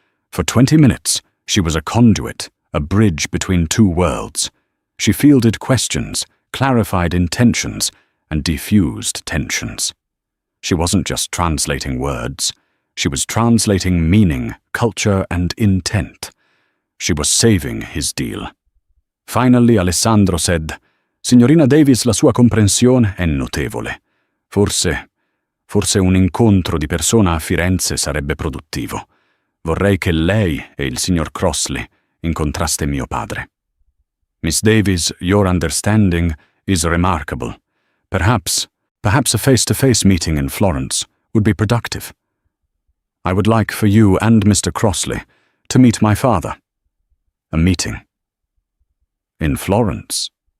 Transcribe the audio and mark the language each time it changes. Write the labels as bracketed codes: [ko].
[en] For 20 minutes, she was a conduit, a bridge between two worlds. She fielded questions, clarified intentions, and diffused tensions. She wasn't just translating words. She was translating meaning, culture, and intent. She was saving his deal. Finally, Alessandro said, [it] Signorina Davis, la sua comprensione è notevole. Forse un incontro di persona a Firenze sarebbe produttivo. Vorrei che lei e il signor Crossley incontraste mio padre. [en] Miss Davies, your understanding is remarkable. Perhaps a face-to-face meeting in Florence would be productive. I would like for you and Mr. Crossley to meet my father. A meeting. In Florence.